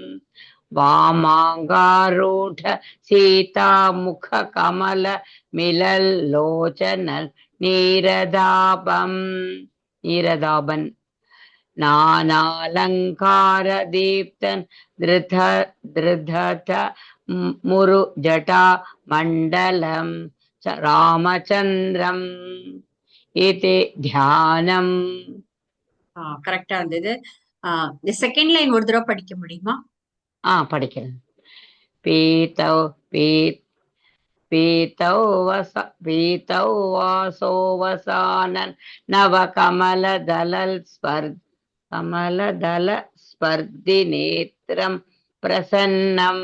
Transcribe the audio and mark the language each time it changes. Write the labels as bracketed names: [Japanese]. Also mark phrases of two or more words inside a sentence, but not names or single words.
[Sanskrit] वामाङ्गारूढ सीता मुख कमल मिलल्लोचन नीरदाबन् नानालंकार दीप्तन धृत मुरु जटा मंडलम रामचंद्रम ஏதே தியானம். [Tamil] கரெக்டா இருந்தது. இந்த [English] second line [Tamil] ஒரு தடவை படிக்க முடியுமா? படிக்கிறேன். [Sanskrit] पीतौ पीतौ वासो वसानन् नव कमलदल स्पर्धि नेत्रम् प्रसन्नम्.